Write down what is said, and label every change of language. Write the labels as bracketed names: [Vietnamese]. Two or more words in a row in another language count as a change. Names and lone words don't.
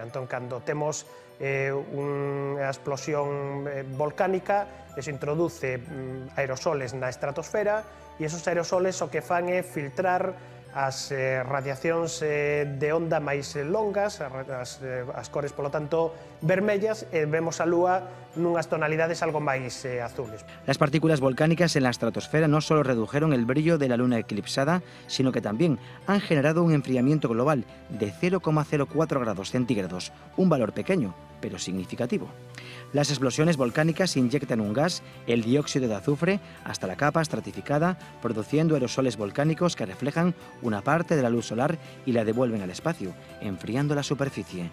[Galician] Entón, cando temos unha explosión volcánica, eso introduce aerosoles na estratosfera e esos aerosoles o que fan é filtrar as radiacións de onda máis longas, as cores, polo tanto, vermellas, e vemos a Lúa nunhas tonalidades algo máis azules. [Spanish] Las partículas volcánicas en la estratosfera no solo redujeron el brillo de la luna eclipsada, sino que también han generado un enfriamiento global de 0,04 grados centígrados, un valor pequeño, pero significativo. Las explosiones volcánicas inyectan un gas, el dióxido de azufre, hasta la capa estratificada, produciendo aerosoles volcánicos que reflejan una parte de la luz solar y la devuelven al espacio, enfriando la superficie.